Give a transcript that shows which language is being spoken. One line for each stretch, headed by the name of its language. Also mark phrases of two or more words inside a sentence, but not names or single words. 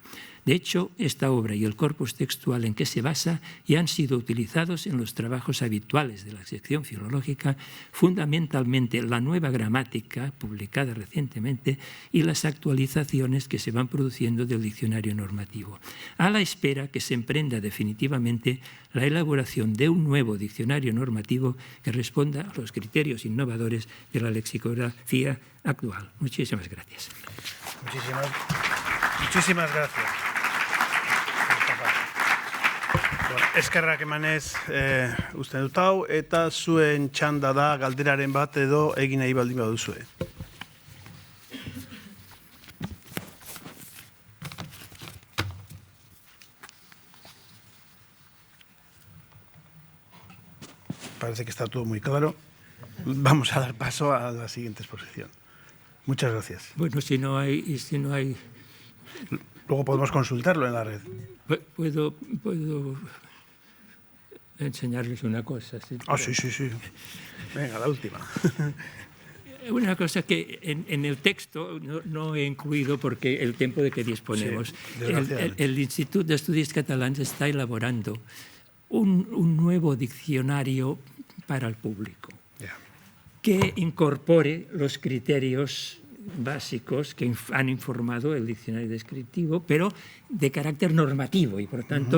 Spanish: De hecho, esta obra y el corpus textual en que se basa ya han sido utilizados en los trabajos habituales de la sección filológica, fundamentalmente la nueva gramática, publicada recientemente, y las actualizaciones que se van produciendo del diccionario normativo, a la espera que se emprenda definitivamente la elaboración de un nuevo diccionario normativo que responda a los criterios innovadores de la lexicografía actual. Muchísimas gracias. Muchísimas gracias.
Basque: Eskerrak emanez uste dut hau, eta zuen txanda da galderaren bat edo egin nahi baldin baduzue.
Spanish: Parece que está todo muy claro. Vamos a dar paso a la siguiente exposición. Muchas gracias. Bueno, si no hay... Luego podemos consultarlo en la red. Puedo enseñarles una cosa. ¿Sí? Sí. Venga, la última. Una cosa que en el texto no he incluido porque el tiempo de que disponemos. Sí, el Institut d'Estudis Catalans está elaborando un nuevo diccionario para el público que incorpore los criterios básicos que han informado el diccionario descriptivo, pero de carácter normativo y, por tanto,